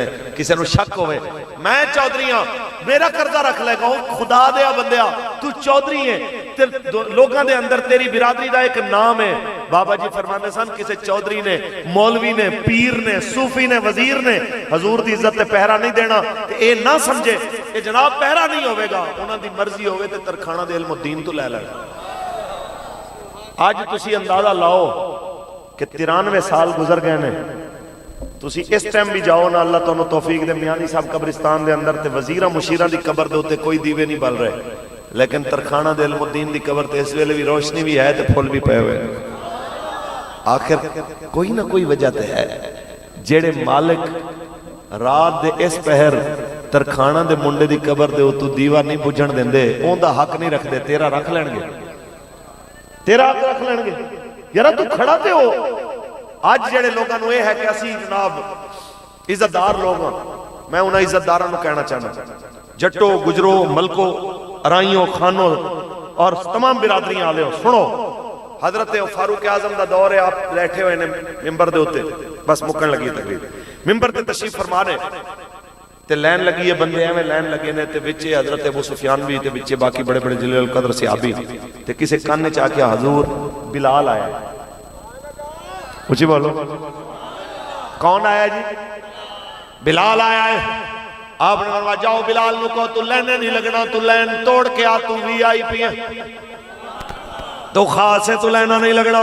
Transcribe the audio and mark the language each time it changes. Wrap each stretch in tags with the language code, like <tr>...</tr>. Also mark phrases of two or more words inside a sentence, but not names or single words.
<pa>کسے نو شک ہوئے میں چودھری ہاں میرا قرضہ رکھ لے گا، خدا دیا بندیا تو چودھری ہے، لوگاں دے اندر تیری برادری دا ایک نام ہے۔ بابا جی فرماتے سن کسے چودھری نے، مولوی نے، پیر نے، صوفی نے، وزیر نے حضور دی عزت تے پہرا نہیں دینا تے اے نہ سمجھے کہ جناب پہرا نہیں ہوئے گا، انہاں دی مرضی ہوئے تے ترخانہ دے علم و دین تو لے لینا۔ آج تسی اندازہ لاؤ کہ 93 سال گزر گئے نے، تسی اس ٹائم بھی جاؤ نا اللہ تانوں توفیق دے میانی صاحب قبرستان دے اندر تے وزیرہ مشیرہ دی قبر دے ہوتے کوئی دیوے نہیں بل رہے، لیکن ترخانہ دے علم الدین دی قبر تے اس ویلے بھی روشنی بھی ہے تے پھول بھی پے ہوئے۔ آخر کوئی نہ کوئی وجہ تے ہے، جیڑے مالک رات دے اس پہر ترخانہ دے منڈے دی قبر دے تو دیوہ نہیں بجھن دیں دے، اون دا حق نہیں رکھ دے، تیرا رکھ لین گے، تیرا حق رکھ لین گے۔ یارا تو کھڑا تے ہو، آج جڑے لوگاں نو یہ ہے کہ اسی جناب عزتدار لوگ ہیں، میں انہاں عزتداراں نو کہنا چاہنا جٹو گجرو ملکو ارائیوں خانوں اور تمام برادریاں آلے ہو سنو، حضرت فاروق اعظم دا دور ہے، آپ بیٹھے ہوئے نے ممبر دے ہوتے بس مکن لگی تقریر، ممبر تے تشریف فرمانے تے لین لگی ہے، بندے ایویں لین لگے نے تے وچے حضرت ابو سفیان بھی تے وچے باقی بڑے بڑے جلیل القدر صحابی تے کسے کان نے چاہ کیا حضور بلال آیا ہے، اچھی بولو کون آیا جی؟ بلال آیا ہے۔ آپ نے فرمایا جاؤ بلال نو کہو تو لینے نہیں لگنا، تو لین توڑ کے آ، تو وی آئی پی ہے، تو خاص ہے تو لینا نہیں لگنا۔</pa>